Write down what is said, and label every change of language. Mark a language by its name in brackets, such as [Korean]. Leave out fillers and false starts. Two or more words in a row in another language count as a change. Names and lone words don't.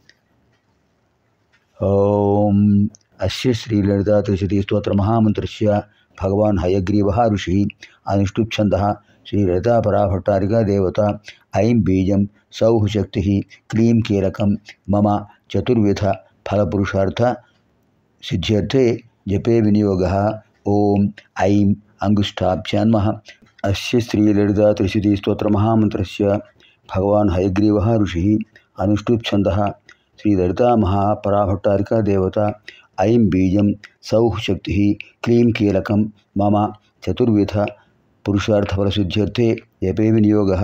[Sanskrit] ॐ अस्य श्रीललिता त्रिशति स्तोत्र महामन्त्रस्य भगवान् हयग्रीव ऋषि अनुष्ठुप्छन्द श्रीललिता पराभट्टारिका देवत ऐं बीजं सौः शक्ति क्लीं कीलकं मम चतुर्विध फलपुरुषार्थ सिद्ध्यर्थे जपे विनियोगः। ओम ऐं अंगुष्ठाभ्यां नमः। अस्य श्रीललिता त्रिशती स्तोत्र महामन्त्रस्य भगवान् हयग्रीवः ऋषिः अनुष्टुप् छन्दः। श्रीललिता महापराभट्टारिका देवता। ऐं बीजं सौः शक्तिः क्लीं कीलकं मम चतुर्विध पुरुषार्थफलसिद्ध्यर्थे जपे विनियोगः।